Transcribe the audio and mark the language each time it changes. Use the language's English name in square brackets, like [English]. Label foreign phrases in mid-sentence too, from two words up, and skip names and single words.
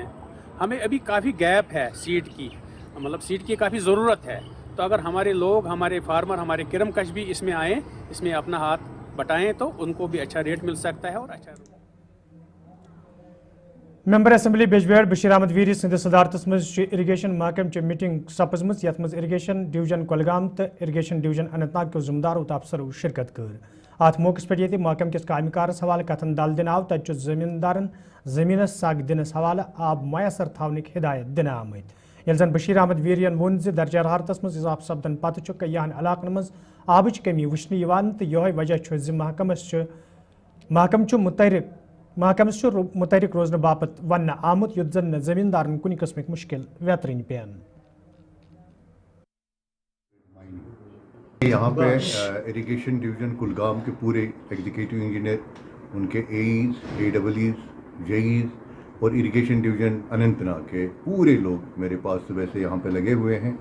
[Hindi] हमें अभी काफ़ी गैप है सीड की, मतलब सीड की काफ़ी ज़रूरत है। तो अगर हमारे लोग, हमारे फार्मर, हमारे किरमकश भी इसमें आएँ, इसमें अपना हाथ बटाएँ तो उनको भी अच्छा रेट मिल सकता है और अच्छा। [English] member assembly [Kashmiri] बेजबेड़ बशीर अहमद वीरी सद सदारत मज इरीगेशन महकम च मीटिंग सपजम यथ मज इरीगेशन डिवीजन कुलगाम तो इरीगेशन डिवीजन अनंतनाग के जिम्मेदारों तो अफसरों शिरकत कर। अत मौके पे महकम किस कामकारस हवाले कथन दल दिन आव तत जमींदारन जमीन सग दिनस हवाले आब मैसर थवन हिदायत दिन आमत। जन बशीर अहमद वीरियन वोन दर्जा हरारत मज इजाफ सपदन पत् कईयान इलाकन मज आबच कमी वुचन तो यह वजह महकम मुतहरिक रोजन बापत वन आमुत युत जन जमींदारन कुन किस्म मुश्किल वेतरन पेन। [Hindi] यहाँ पे इरिगेशन डिवीज़न कुलगाम के पूरे [English] executive engineer, [Hindi] उनके AEs, AEEs, JEs और इरिगेशन डिवीज़न अनंतनाग के पूरे लोग मेरे पास सुबह से यहाँ पे लगे हुए हैं।